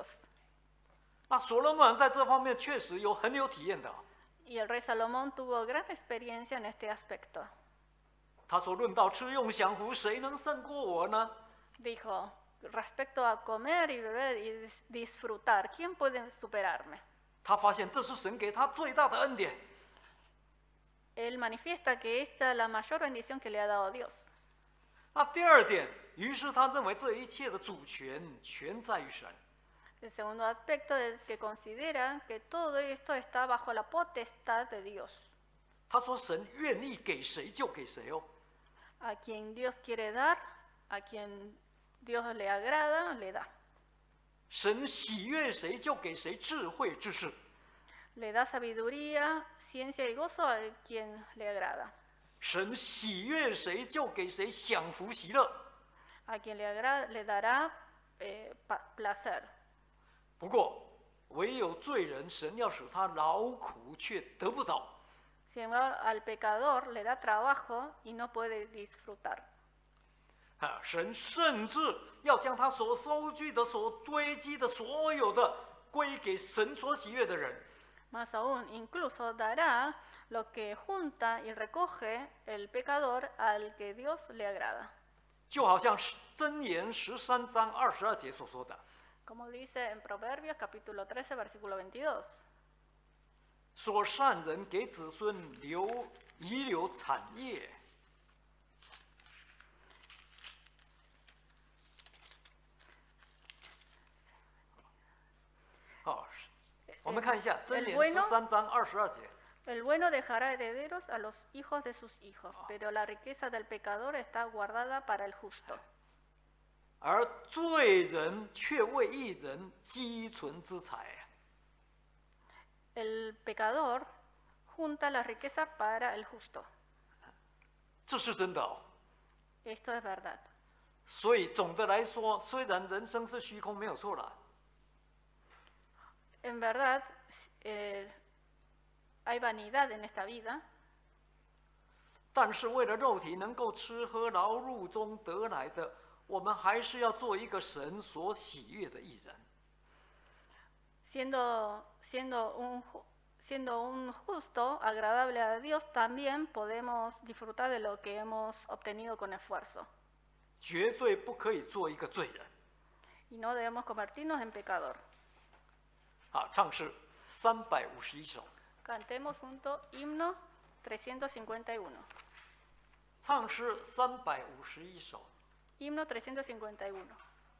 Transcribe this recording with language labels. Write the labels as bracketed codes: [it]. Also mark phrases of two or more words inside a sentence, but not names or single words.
[zh] 那所罗门王在这方面确实很有体验的。 [es] Y el rey Salomón tuvo gran experiencia en este aspecto. [zh] 他说：“论到吃用享福，谁能胜过我呢？” [es] Dijo, respecto a comer y beber y disfrutar, ¿quién puede superarme? [zh] 他发现这是神给他最大的恩典。 [es] Él manifiesta que esta es la mayor bendición que le ha dado Dios. [zh] 那第2点，于是他认为这一切的主权全在于神。 [es] El segundo aspecto es que considera que todo esto está bajo la potestad de Dios. [zh] 他说：“神愿意给谁就给谁哦。” [es] A quien Dios quiere dar, a quien Dios le agrada, le da. [zh] 神喜悦谁就给谁智慧知识。 [es] Le da sabiduría, ciencia y gozo a quien le agrada. [zh] 神喜悦谁就给谁享福喜乐。 [es] A quien le agrada, le dará placer. [zh] 不过，唯有罪人，神要使他劳苦，却得不着。 [es] Sin embargo, al pecador le da trabajo y no puede disfrutar. [zh] 神甚至要将他所收据的、所堆积的所有的归给神所喜悦的人。 [es] Más aún, incluso dará lo que junta y recoge el pecador al que Dios le agrada. [zh] 就好像箴言13章22节所说的。 [es] Como dice en Proverbios capítulo 13, versículo 22. [zh] 说善人给子孙遗留产业。好，我们看一下箴言13章22节。 [es] El bueno dejará herederos a los hijos de sus hijos, pero la riqueza del pecador está guardada para el justo. [zh] 而罪人却为义人积存资财。 [es] El pecador junta la riqueza para el justo. [zh] 这是真的哦。 [es] Esto es verdad. [zh] 所以总的来说，虽然人生是虚空，没有错了。 [es] En verdad, hay vanidad en esta vida. [zh] 但是为了肉体能够吃喝劳碌中得来的，我们还是要做一个神所喜悦的义人。 [es] Siendo un justo, agradable a Dios, también podemos disfrutar de lo que hemos obtenido con esfuerzo. [zh] 绝对不可以做一个罪人。 [es] Y no debemos convertirnos en pecador. [zh] 好，唱诗351首。 [es] Cantemos juntos himno 351. [zh] 唱诗351首。 [es] Himno 351.